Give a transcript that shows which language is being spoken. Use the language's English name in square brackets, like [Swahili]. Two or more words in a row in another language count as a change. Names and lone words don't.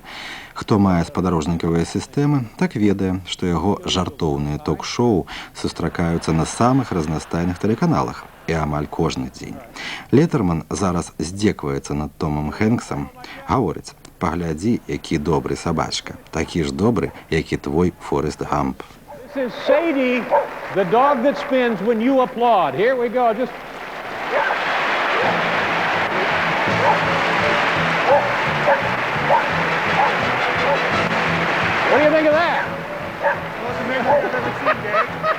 [Belarusian] Хто мае спадарожнікавыя сістэмы, так ведае, што яго жартоўныя ток-шоу сустракаюцца на самых разнастайных тэлеканалах і амаль кожны дзень. Летэрман зараз здзекваецца над Томам Хэнксам, гаворыць: «Паглядзі, які добры сабачка, такі ж добры, як і твой Форест Гамп». [English] This is Sadie, the dog that spins when you applaud. Here we go. Just. What do you think of that? Most amazing I've ever seen, Dave.